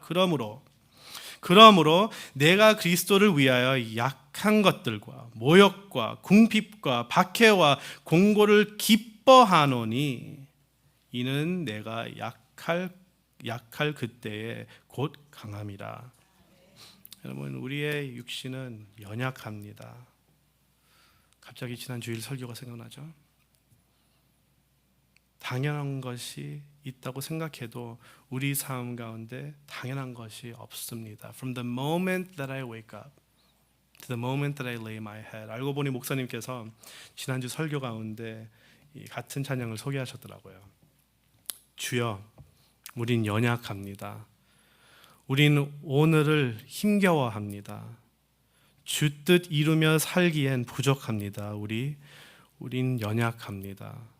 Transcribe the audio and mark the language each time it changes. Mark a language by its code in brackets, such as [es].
[ko] 그러므로 내가 그리스도를 위하여 약한 것들과 모욕과 궁핍과 박해와 공고를 기뻐하노니 이는 내가 약할 그때에 곧 강함이라. 여러분, 우리의 육신은 연약합니다. 갑자기 지난 주일 설교가 생각나죠? 당연한 것이 있다고 생각해도 우리 삶 가운데 당연한 것이 없습니다. [en] From the moment that I wake up to the moment that I lay my head. [ko] 알고 보니 목사님께서 지난주 설교 가운데 이 같은 찬양을 소개하셨더라고요. 주여, 우린 연약합니다. 우린 오늘을 힘겨워합니다. 주 뜻 이루며 살기엔 부족합니다. 우린 연약합니다.